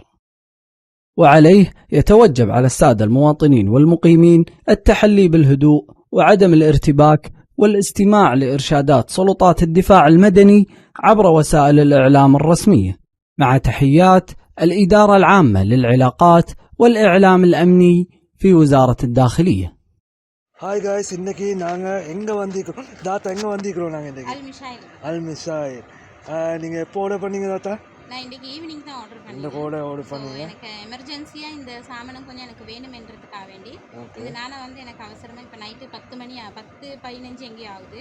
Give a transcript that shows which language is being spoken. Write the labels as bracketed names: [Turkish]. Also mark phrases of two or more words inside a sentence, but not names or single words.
[Arabic] وعليه يتوجب على السادة المواطنين والمقيمين التحلي بالهدوء وعدم الارتباك والاستماع لإرشادات سلطات الدفاع المدني عبر وسائل الإعلام الرسمية، مع تحيات الإدارة العامة للعلاقات والإعلام الأمني في وزارة الداخلية. [English] Hi guys, [Tamil] இன்றைக்கி நாங்கள் எங்கே வந்திருக்கிறோம் தாத்தா? எங்கே வந்திருக்கிறோம் நாங்கள் இன்றைக்கி? அல்மிஷாயில். நீங்கள் எப்போ ஆர்டர் பண்ணீங்க தாத்தா? நான் இன்றைக்கி ஈவினிங் தான் ஆர்டர் பண்ணேன். இந்த கூட ஆர்டர் பண்ணீங்க? எனக்கு எமர்ஜென்சியாக இந்த சாமானம் கொஞ்சம் எனக்கு வேணுமென்றதுக்காக வேண்டி இதனால் எனக்கு அவசரமாக இப்போ நைட்டு 10:15 எங்கேயும் ஆகுது.